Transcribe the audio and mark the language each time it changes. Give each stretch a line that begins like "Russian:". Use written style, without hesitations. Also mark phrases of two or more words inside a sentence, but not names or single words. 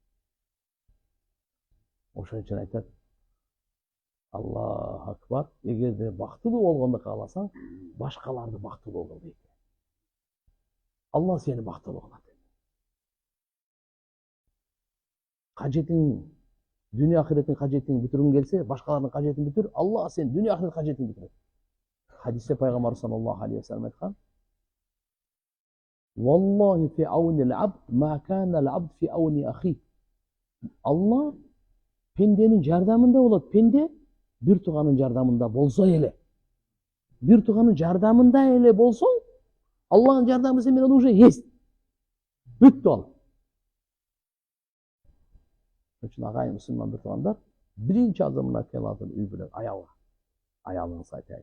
Kyrgyz: Ошон үчүн айтат,
Arabic: الله أكبر,
Kyrgyz: эгерде бактылуу болгонду кааласаң, башкаларды бактылуу кыл дейт. Алла сени бактылуу кылат. Кажетиң, дүние ахиреттин кажетиң бүтүргүң келсе, башкалардын кажетин бүтүр, Алла сен дүние ахирет кажетиң бүтүрөт. Хадисте пайгамбар
Arabic: صلى الله عليه وسلم айткан: "والله في عون العبد ما كان العبد في عون أخيه."
Kyrgyz: Алла пенденин жардамында болот. Пенде бир тууганын жардамында болсо эле. Бир тууганын жардамында эле болсоң, Аллахын жардамы сен менен
Russian: уже есть.
Kyrgyz: Бүттү ал. Үчүн агайын мусулман бир туугандар, биринчи азамына келатын үй бүлө, аялыңызга айтайын.